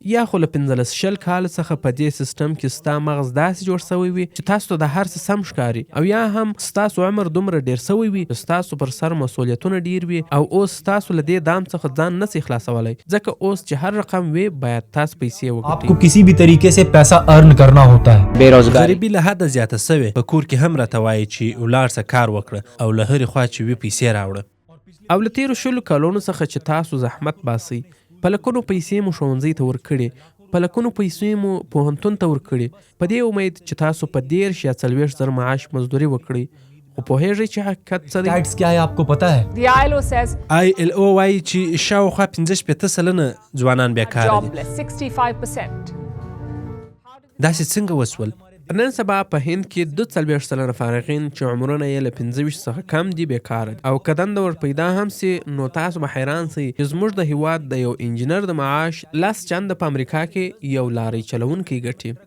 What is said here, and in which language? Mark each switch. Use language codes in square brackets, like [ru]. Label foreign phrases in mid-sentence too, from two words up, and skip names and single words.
[ps] یا خو له 15 کال څخه په دې سیستم کې ستا مغز داسې جوړ شوی وي چې تاسو ته د هر څه سم ښکاري، او یا هم ستاسو عمر دومره ډیر شوی وي چې ستاسو پر سر مسؤلیتونه ډیر وي او اوس تاسو له دې دام څخه ځان نشئ خلاصولی، ځکه اوس چې هر رقم وي باید تاسو پیسې وګټئ. [hi] आपको किसी भी तरीके से पैसा अर्न करना होता है. बेरोजगारी [ps] غریبي له حده زیاته سوې، په کور کې هم راته وایي چې ولاړ څه کار وکړه او له هرې خوا چې وي پیسې راوړه. او له تیرو 20 کلونو څخه چې تاسو زحمت باسئ، په لکونو پیسې مو ښوونځي ته ورکړي، په لکونو پیسې مو پوهنتون ته ورکړي، په دې امید چې تاسو په 13 یا 40 زر معاش مزدوري وکړئ. خو پوهیږئ چې حقیقت څه دی؟ [hi] Stats क्या है आपको पता है? [en] The ILO says [ps] ILO وایي چې شاوخوا 15% ځوانان بیکاره دي. [en] jobless, 65%. [ps] داسې څنګه وسول؟ نن سبا په هند کې 42 سلنه فارغین چې عمرونه یې له 25 څخه کم دي بیکاره دي او که دنده ور پیدا هم سي نو تاسو به حیران سئ چې زموږ د هیواد د یو انجینر د معاش 10 چنده په امریکا کې یو لارۍ چلونکی ګټي.